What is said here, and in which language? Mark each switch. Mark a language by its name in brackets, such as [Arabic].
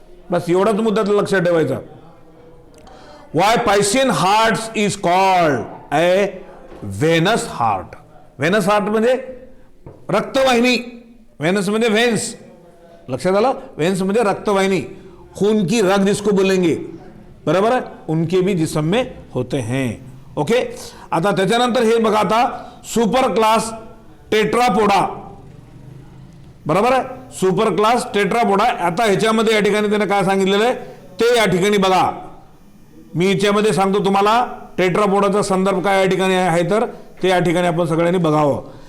[Marathi] बस एवढाच मुद्दा लक्षात ठेवायचा. [English] Why piscean hearts is called a venous heart. [Marathi] Venus heart म्हणजे रक्तवाहिनी. व्हेनस म्हणजे व्हेन्स, लक्षात आलं? व्हेन्स म्हणजे रक्तवाहिनी. [Hindi] खून की रग जिसको बोलेंगे, बराबर है, उनके भी जिस्म में होते हैं. [English] Okay. [Marathi] आता त्याच्यानंतर हे बघा, आता सुपर क्लास टेट्रापोडा, बरोबर आहे. Super class Tetrapoda. आता ह्याच्यामध्ये या ठिकाणी त्याने काय सांगितलेलं आहे ते या ठिकाणी बघा. मी याच्यामध्ये सांगतो तुम्हाला टेट्रापोडाचा संदर्भ काय या ठिकाणी आहे, तर ते या ठिकाणी आपण सगळ्यांनी बघावं.